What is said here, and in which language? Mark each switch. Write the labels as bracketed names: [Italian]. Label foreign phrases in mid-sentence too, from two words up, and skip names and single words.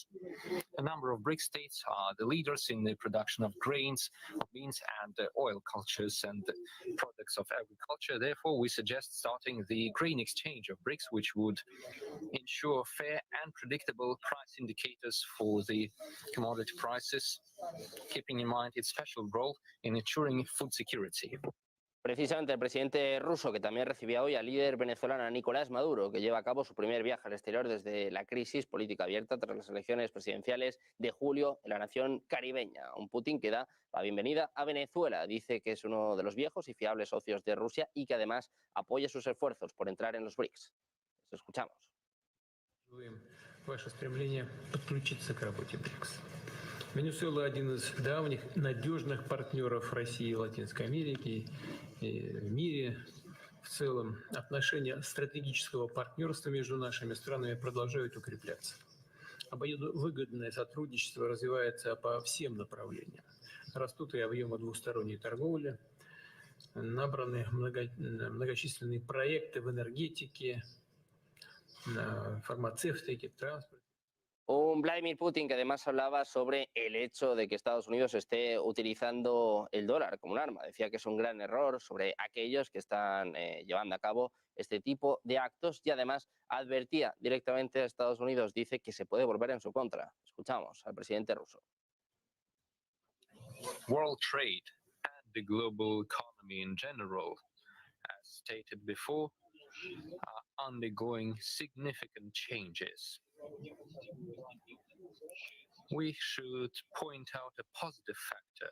[English] A number of BRICS states are the leaders in the production of grains, beans, and oil cultures and products of agriculture. Therefore, we suggest starting the grain exchange of BRICS, which would ensure fair and predictable price indicators for the commodity prices, keeping in mind its special role in ensuring food security. [Spanish] Precisamente el presidente ruso, que también recibía hoy al líder venezolano Nicolás Maduro, que lleva a cabo su primer viaje al exterior desde la crisis política abierta tras las elecciones presidenciales de julio en la nación caribeña. Un Putin que da la bienvenida a Venezuela. Dice que es uno de los viejos y fiables socios de Rusia y que además apoya sus esfuerzos por entrar en los BRICS. Lo escuchamos. [Russian] Ваше стремление подключиться к работе БРИКС. Венесуэла один из давних надежных партнеров России и Латинской Америки и в мире. В целом отношения стратегического партнерства между нашими странами продолжают укрепляться. Обоюдовыгодное сотрудничество развивается по всем направлениям. Растут и объемы двусторонней торговли, набраны многочисленные проекты в энергетике, [Spanish] farmacéutica, transporte. Un Vladimir Putin que además hablaba sobre el hecho de que Estados Unidos esté utilizando el dólar como un arma. Decía que es un gran error sobre aquellos que están llevando a cabo este tipo de actos y además advertía directamente a Estados Unidos. Dice que se puede volver en su contra. Escuchamos al presidente ruso. [English] World trade and the global economy in general, as stated before, are undergoing significant changes. We should point out a positive factor.